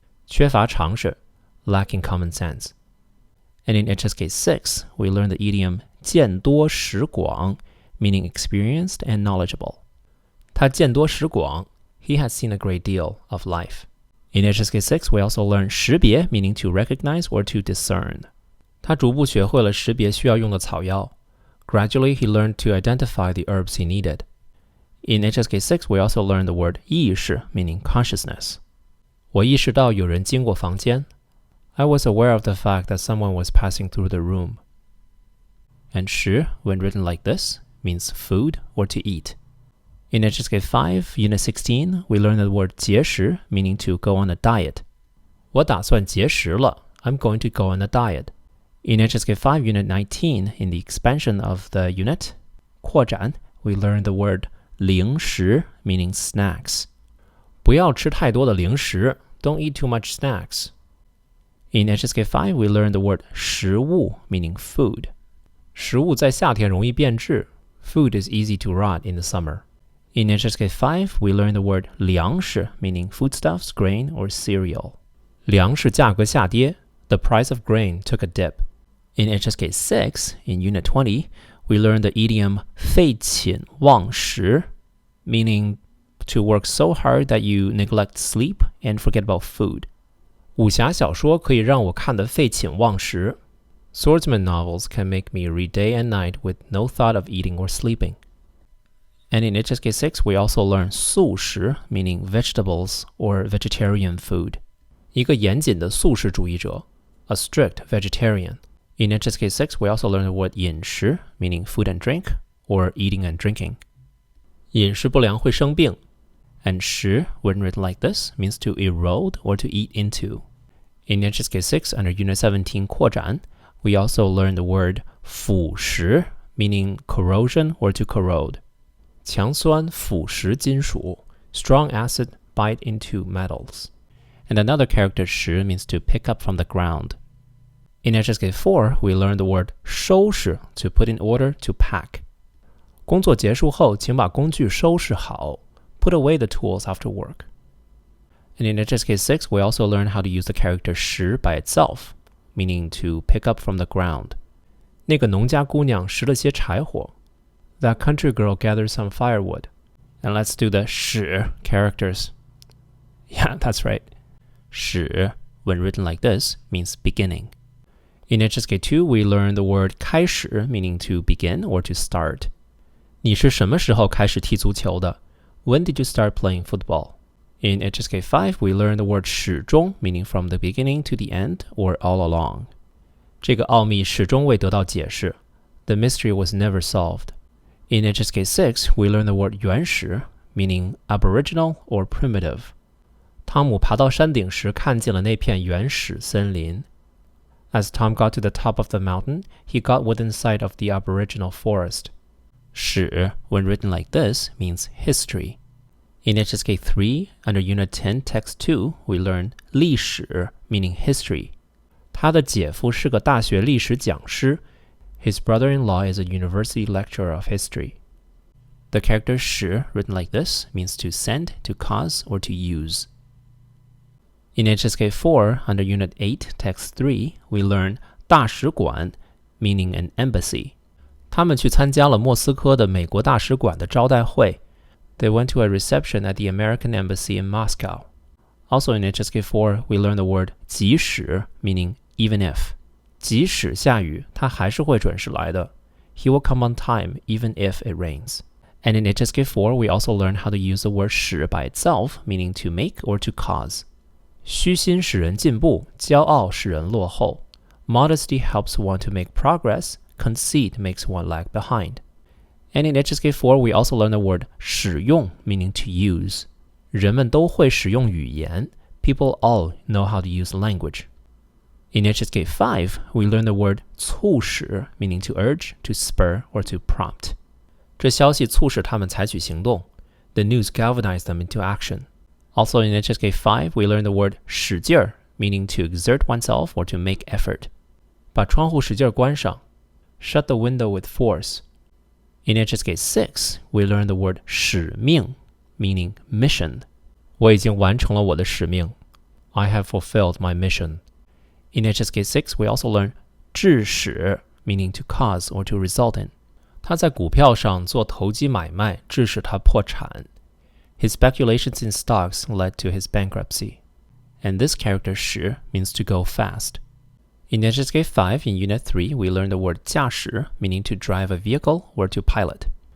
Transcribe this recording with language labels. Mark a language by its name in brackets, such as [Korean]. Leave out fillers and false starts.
[Chinese] 缺乏常识 [English] lacking common sense. And in HSK 6, we learn the idiom 见多识广 meaning experienced and knowledgeable. [Chinese] 他见多识广 [English] He has seen a great deal of life. In HSK 6, we also learn 识别 meaning to recognize or to discern. [Chinese] 他逐步学会了识别需要用的草药。 [English] Gradually, he learned to identify the herbs he needed. In HSK 6, we also learn the word 意识 meaning consciousness. [Chinese] 我意识到有人经过房间。 [English] I was aware of the fact that someone was passing through the room. And 识, when written like this, means food or to eat. In HSK 5, Unit 16, we learn the word 节食 meaning to go on a diet. [Chinese] 我打算节食了。 [English] I'm going to go on a diet. In HSK 5, Unit 19, in the expansion of the unit, 扩展, we learn the word 零食 meaning snacks. [Chinese] 不要吃太多的零食. [English] Don't eat too much snacks. In HSK 5, we learn the word 食物 meaning food. [Chinese] 食物在夏天容易变质. [English] Food is easy to rot in the summer. In HSK 5, we learn the word 粮食 meaning foodstuffs, grain, or cereal. [Chinese] 粮食价格下跌. [English] The price of grain took a dip. In HSK 6, in Unit 20, we learn the idiom 废寝忘食, meaning to work so hard that you neglect sleep and forget about food. [Chinese] 武侠小说可以让我看得废寝忘食. [English] Swordsman novels can make me read day and night with no thought of eating or sleeping. And in HSK 6, we also learn 素食 meaning vegetables or vegetarian food. [Chinese] 一个严谨的素食主义者, [English] a strict vegetarian. In HSK 6, we also learn the word 饮食 meaning food and drink or eating and drinking. [Chinese] 饮食不良会生病. [English] And 食, when written like this, means to erode or to eat into. In HSK 6, under Unit 17, 扩展, we also learn the word 腐蚀 meaning corrosion or to corrode. [Chinese] 强酸腐蚀金属, [English] strong acid bite into metals. And another character 拾 means to pick up from the ground. In HSK 4, we learn the word 收拾 to put in order, to pack. [Chinese] 工作结束后，请把工具收拾好. [English] Put away the tools after work. And in HSK 6, we also learn how to use the character 拾 by itself, meaning to pick up from the ground. [Chinese] 那个农家姑娘拾了些柴火. [English] That country girl gathered some firewood. And let's do the 使 characters. Yeah, that's right. 使, when written like this, means beginning. In HSK 2, we learn the word 开始 meaning to begin or to start. [Chinese] 你是什么时候开始踢足球的? [English] When did you start playing football? In HSK 5, we learn the word 始终 meaning from the beginning to the end or all along. [Chinese] 这个奥秘始终未得到解释. [English] The mystery was never solved. In HSK 6, we learn the word 原始 meaning aboriginal or primitive. [Chinese] 汤姆爬到山顶时看见了那片原始森林. [English] As Tom got to the top of the mountain, he got within sight of the aboriginal forest. 史, when written like this, means history. In HSK 3, under Unit 10, Text 2, we learn 历史 meaning history. [Chinese] 他的姐夫是个大学历史讲师. [English] His brother-in-law is a university lecturer of history. The character 使, written like this, means to send, to cause, or to use. In HSK 4, under Unit 8, Text 3, we learn 大使馆 meaning an embassy. [Chinese] 他们去参加了莫斯科的美国大使馆的招待会. [English] They went to a reception at the American embassy in Moscow. Also in HSK 4, we learn the word 即使 meaning even if. [Chinese] 即使下雨，他还是会准时来的. [English] He will come on time even if it rains. And in HSK 4, we also learn how to use the word 使 by itself, meaning to make or to cause. [Chinese] 虚心使人进步，骄傲使人落后. [English] Modesty helps one to make progress. Conceit makes one lag behind. And in HSK 4, we also learn the word 使用 meaning to use. [Chinese] 人们都会使用语言. [English] People all know how to use language. In HSK 5, we learn the word 促使 meaning to urge, to spur, or to prompt. [Chinese] 这消息促使他们采取行动. [English] The news galvanized them into action. Also in HSK 5, we learn the word 使劲儿 meaning to exert oneself or to make effort. [Chinese] 把窗户使劲儿关上. [English] Shut the window with force. In HSK 6, we learn the word 使命 meaning mission. [Chinese] 我已经完成了我的使命. [English] I have fulfilled my mission. In HSK 6, we also learn 致使 meaning to cause or to result in. [Chinese] 他在股票上做投机买卖，致使他破产. [English] His speculations in stocks led to his bankruptcy. and this character 驶 means to go fast. In HSK 5, in Unit 3, we learned the word 驾驶, meaning to drive a vehicle or to pilot.